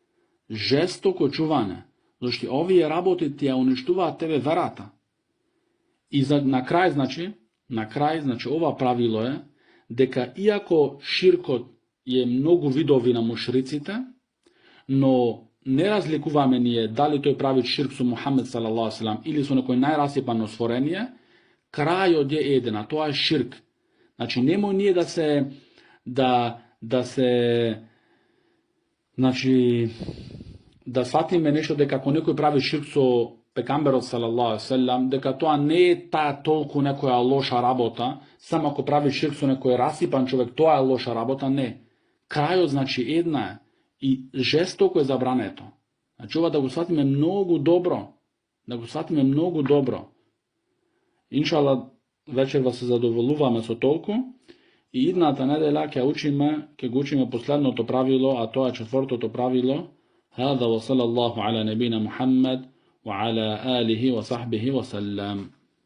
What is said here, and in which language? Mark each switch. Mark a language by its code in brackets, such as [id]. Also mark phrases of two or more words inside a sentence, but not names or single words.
[mk] Зашто овие работи ти ја уништуваат тебе верата. И на крај, значи, ова правило е дека иако ширкот е многу видови на мушриците, но не разликуваме ние дали тој прави ширк со Мухамед [ar] صلى الله عليه وسلم [mk] или со некој најрасипано створение, крајот е еден, а тоа е ширк. Значи, нема ние да сватиме нешто дека ако некој прави ширк со пекамберот [ar] صلى الله عليه وسلم, [mk] дека тоа не е таа толку некоја лоша работа, само ако прави ширк со некој расипан човек, тоа е лоша работа, не. Крајот, значи, една е и жестоко е забрането. Значи, ова да го сватиме многу добро. Иншалла, вечерва се задоволуваме со толку и идната неделя ќе го учиме последното правило, а тоа е четвртото правило. [ar] هذا وصلى الله على نبينا محمد وعلى آله وصحبه وسلم.